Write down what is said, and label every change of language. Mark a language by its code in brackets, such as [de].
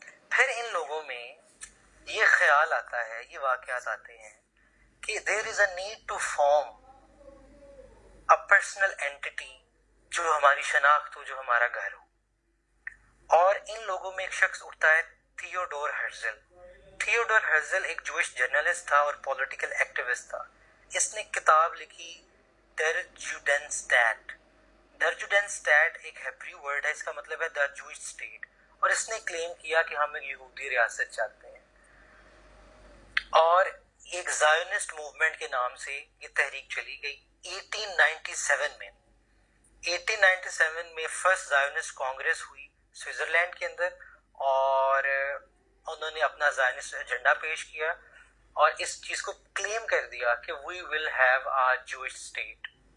[ur] پھر ان لوگوں میں یہ خیال آتا ہے، یہ واقعات آتے ہیں کہ [en] there is a need to form a personal entity [ur] جو ہماری شناخت ہو, جو ہمارا گھر ہو. اور ان لوگوں میں ایک شخص اٹھتا ہے تھیوڈور ہرزل. تھیوڈور ہرزل ایک جوئش جرنلسٹ تھا اور پولیٹیکل ایکٹیوسٹ تھا. اس نے کتاب لکھی در جوڈنسٹیٹ. در جوڈنسٹیٹ ایک ہیبریو ورڈ ہے, اس کا مطلب ہے [en] The Jewish state. [ur] اور اس نے کلیم کیا کہ ہم ایک یہودی ریاست چاہتے ہیں. اور ایک زائونسٹ موومنٹ کے نام سے یہ تحریک چلی گئی. 1897 میں 1897 میں فرسٹ زائونسٹ کانگریس ہوئی سوئٹزرلینڈ کے اندر, اور انہوں نے اپنا زائونسٹ ایجنڈا پیش کیا اور اس چیز کو کلیم کر دیا کہ [en] We will have a Jewish state.